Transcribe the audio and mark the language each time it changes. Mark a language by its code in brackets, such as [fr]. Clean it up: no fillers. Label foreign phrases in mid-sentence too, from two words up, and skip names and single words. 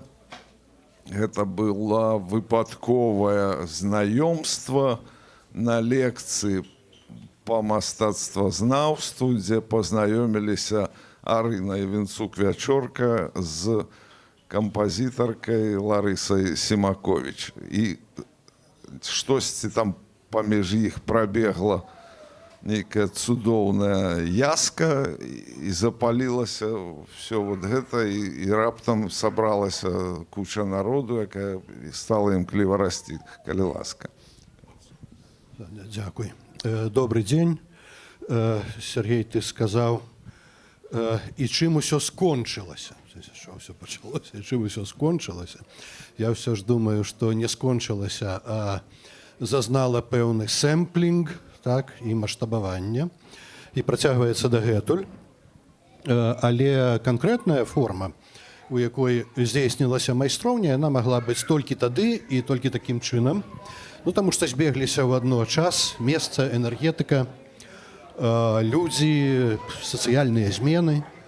[uk] Це було випадкове знайомство на лекції по мистецтвознавству, де познайомилися Арина Вінцук-Вячорка з композиторкою Ларисою Сімакович. І щось там поміж їх пробігло [be] некая цудоўная яска, і запалілася все вот гэта, і раптам сабралася куча народу, якая стала імкліва расці. Калі ласка. [uk] Дякую. Добрий день. Сергій, ти сказав, і чим усе скончилося. Що все почалося, і чим усе скончилося. Я все ж думаю, що не скончилося, а зазнала певний семплінг, так, і масштабування, [be] і працягваецца дагэтуль. Але канкрэтная форма, у якой здзейснілася майстроўня, яна магла быць толькі тады і толькі такім чынам. Ну, таму што збегліся ў адно час, месца, энергетыка, людзі, сацыяльныя змены.